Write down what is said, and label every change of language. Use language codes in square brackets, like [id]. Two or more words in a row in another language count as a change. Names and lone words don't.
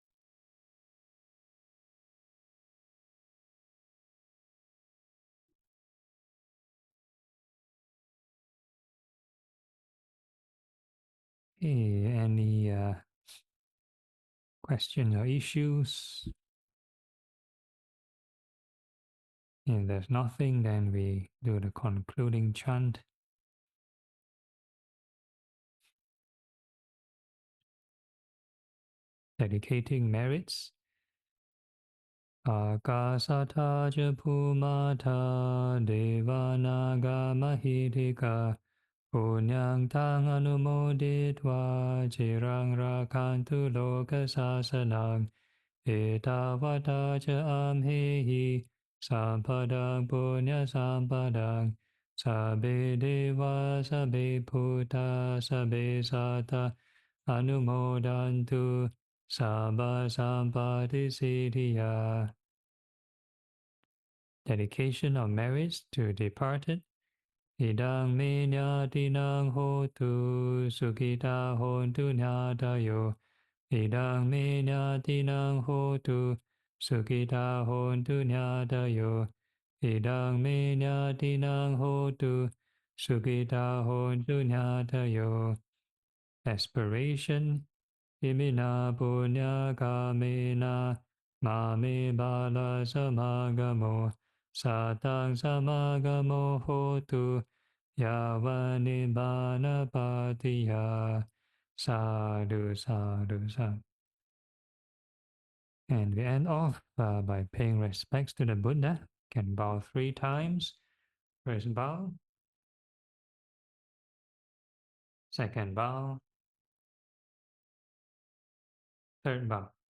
[en] Hey, any questions or issues? If there's nothing, then we do the concluding chant. Dedicating merits. [pi] Akasata Japumata Devanaga Mahitika Punyang Tang Anumoditva Chirang Rakantu Loka Sasanang Etavata Cha Amhehi Sampadang Punya Sampadang Sabe Deva Sabe Puta Sabe Sata Anumodantu Sabba Sampati Siddhya. [en] Dedication of merits to departed. [pi] Idang me nyatinang hotu sukita hontu nyatayo. Idang me nyatinang hotu sukita hontu nyatayo. Idang me nyatinang hotu sukita hontu nyatayo. [en] Aspiration. [pi] Imina punya kamena mame bala samagamo satang samagamo hotu yavanibana patiya sadhu sadhu sadhu. [en] And we end off by paying respects to the Buddha. Can bow 3 times. First bow. Second bow. Third bow.